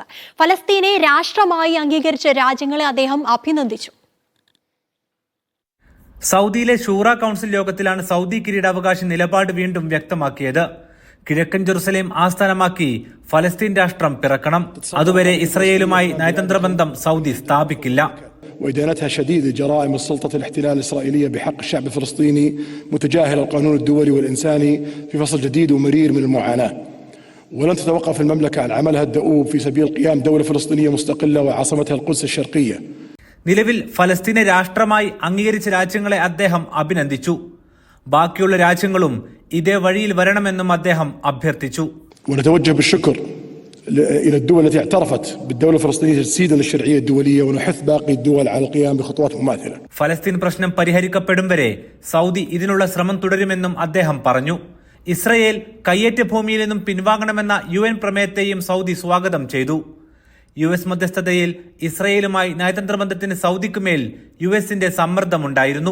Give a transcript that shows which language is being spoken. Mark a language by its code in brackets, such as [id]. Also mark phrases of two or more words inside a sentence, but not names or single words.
[ml] ഫലസ്തീനെ രാഷ്ട്രമായി അംഗീകരിച്ച രാജ്യങ്ങളെ അദ്ദേഹം അഭിനന്ദിച്ചു. സൗദിയിലെ ശൂറ കൗൺസിൽ യോഗത്തിലാണ് സൗദി കിരീടാവകാശി നിലപാട് വീണ്ടും വ്യക്തമാക്കിയത്. കിഴക്കൻ ജെറുസലേം ആസ്ഥാനമാക്കി ഫലസ്തീൻ രാഷ്ട്രം പിറക്കണം. അതുവരെ ഇസ്രായേലുമായി നയതന്ത്ര ബന്ധം സൗദി സ്ഥാപിക്കില്ല. [ar] وإدانتها شديد جرائم السلطة الاحتلال الإسرائيلية بحق الشعب الفلسطيني متجاهل القانون الدولي والإنساني في فصل جديد ومرير من المعاناة. ولن تتوقف المملكة عن عملها الدؤوب في سبيل قيام دولة فلسطينية مستقلة وعاصمتها القدس الشرقية. [ml] നിലവിൽ ഫലസ്തീനെ രാഷ്ട്രമായി അംഗീകരിച്ച രാജ്യങ്ങളെ അദ്ദേഹം അഭിനന്ദിച്ചു. ബാക്കിയുള്ള രാജ്യങ്ങളും ഇതേ വഴിയിൽ വരണമെന്നും അദ്ദേഹം അഭ്യർത്ഥിച്ചു. [ar] ونتوجه بالشكر إلى الدول التي اعترفت بالدولة الفلسطينية تجسيدا للشرعية الدولية ونحث باقي الدول على القيام بخطوات مماثلة. [ml] ഫലസ്തീൻ പ്രശ്നം പരിഹരിക്കപ്പെടും വരെ സൗദി ഇതിനുള്ള ശ്രമം തുടരുമെന്നും അദ്ദേഹം പറഞ്ഞു. ഇസ്രയേൽ കയ്യേറ്റ ഭൂമിയിൽ നിന്നും പിൻവാങ്ങണമെന്ന UN പ്രമേയത്തെയും സൗദി സ്വാഗതം ചെയ്തു. US മധ്യസ്ഥതയിൽ ഇസ്രയേലുമായി നയതന്ത്ര ബന്ധത്തിന് സൗദിക്കുമേൽ USന്റെ സമ്മർദ്ദമുണ്ടായിരുന്നു.